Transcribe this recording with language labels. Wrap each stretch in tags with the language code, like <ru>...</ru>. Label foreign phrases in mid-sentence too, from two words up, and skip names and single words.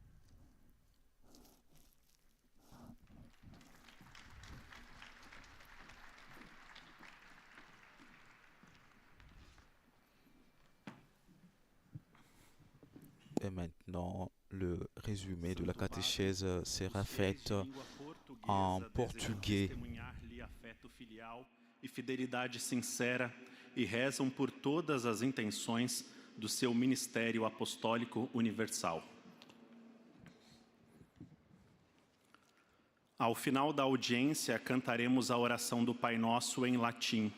<fr>Et maintenant, le résumé de la catéchèse sera fait en portugais.</fr> <pt>E fidelidade sincera e rezam por todas as intenções do seu ministério apostólico universal. Ao final da audiência, cantaremos a oração do Pai Nosso em latim.</pt>